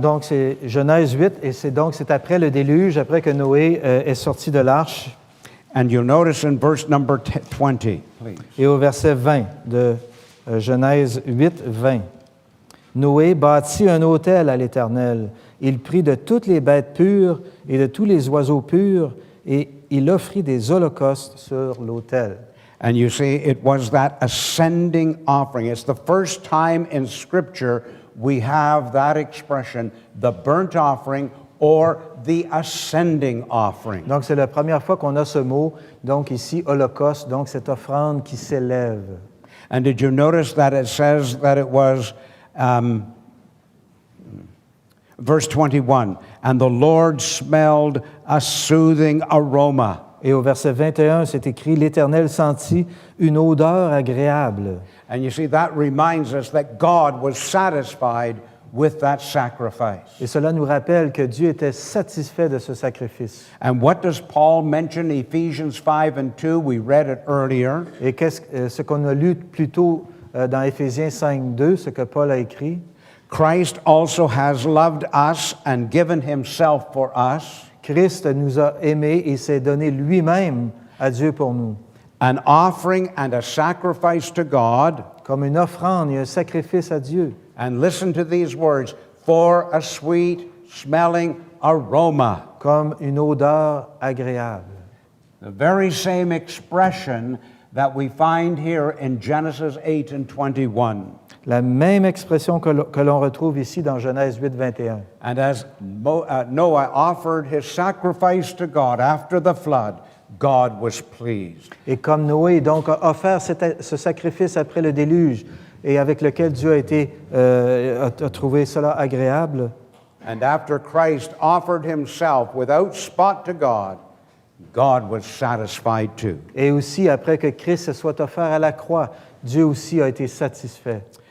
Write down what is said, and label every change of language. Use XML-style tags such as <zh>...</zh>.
<fr>Donc c'est Genèse 8 et c'est après le déluge, après que Noé est sorti de l'arche.</fr> <en>And you'll notice in verse number 20, please.</en> <fr>Et au verset 20 de Genèse 8, 20. Noé bâtit un autel à l'Éternel. Il prit de toutes les bêtes pures et de tous les oiseaux purs, et il offrit des holocaustes sur l'autel.</fr> <en>And you see, it was that ascending offering. It's the first time in Scripture we have that expression, the burnt offering or the ascending offering.</en> <fr>Donc, c'est la première fois qu'on a ce mot, donc ici, holocauste, donc cette offrande qui s'élève.</fr> <en>And did you notice that it says that it was, verse 21, and the Lord smelled a soothing aroma.</en> <fr>Et au verset 21, c'est écrit, l'Éternel sentit une odeur agréable.</fr> <en>And you see, that reminds us that God was satisfied with that sacrifice.</en> <fr>Et cela nous rappelle que Dieu était satisfait de ce sacrifice.</fr> <en>And what does Paul mention? Ephesians 5 and 2, we read it earlier.</en> <fr>Et ce qu'on a lu plus tôt dans Éphésiens 5:2, ce que Paul a écrit,</fr> <en>Christ also has loved us and given himself for us,</en> <fr>Christ nous a aimés et s'est donné lui-même à Dieu pour nous.</fr> <en>an offering and a sacrifice to God.</en> <fr>Comme une offrande et un sacrifice à Dieu.</fr> <en>And listen to these words, for a sweet smelling aroma.</en> <fr>Comme une odeur agréable.</fr> <en>The very same expression that we find here in Genesis 8 and 21.</en> <fr>La même expression que l'on retrouve ici dans Genèse 8, 21.</fr> <en>And as Noah offered his sacrifice to God after the flood, God was pleased.</en> <fr>Et comme Noé donc a offert ce sacrifice après le déluge et avec lequel Dieu a trouvé cela agréable.</fr> <en>And after Christ offered himself without spot to God, God was satisfied too.</en> <fr>Et aussi après que Christ se soit offert à la croix, Dieu aussi a été satisfait.</fr>